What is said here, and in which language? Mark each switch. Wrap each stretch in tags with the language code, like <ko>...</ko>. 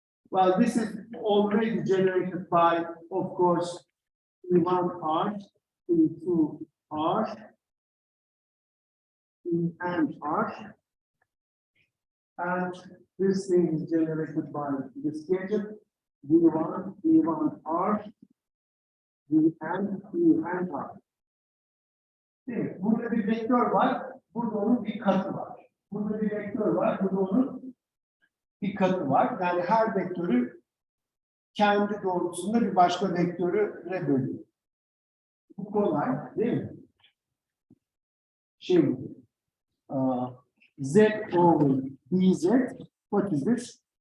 <en>Well, this is already generated by, of course, E1 R, E2 R, En R, and this thing is generated by this gadget, D1, E1 R, Dn R.</en> <tr>Evet, burada bir vektör var, burada onun bir katı var. Burada bir vektör var, burada onun bir katı var. Yani her vektörü kendi doğrultusunda bir başka vektöre bölüyor. Bu kolay, değil mi? Şimdi</tr> <en>z over dz, what is this?</en>